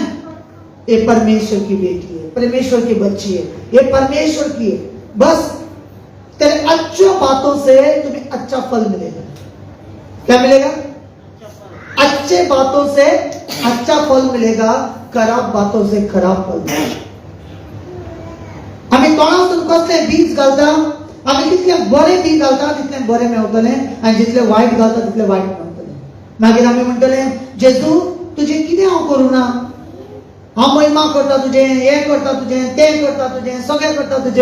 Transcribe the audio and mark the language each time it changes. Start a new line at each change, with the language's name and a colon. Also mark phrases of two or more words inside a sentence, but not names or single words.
Hindi: ये परमेश्वर की बेटी है, परमेश्वर की बच्ची है, ये परमेश्वर की है. बस तेरे अच्छी बातों से तुम्हें अच्छा फल मिलेगा. क्या मिलेगा? अच्छे बातों से अच्छा फल मिलेगा, खराब बातों से खराब फल मिलेगा.
Konkani: आम्ही तोंडातून कसले बीज घालता, आम्ही जितले बरे बीज घालता तितले बरे मेवतले, आणि जितले वाईट घालता तितले वाईट मेवतले. मागीर आम्ही म्हणटले, जेजू तुझे कितें हांव करूं ना? हांव महिमा करता तुझे, हे करता तुझे, ते करता तुझे, सगळें करता तुझे.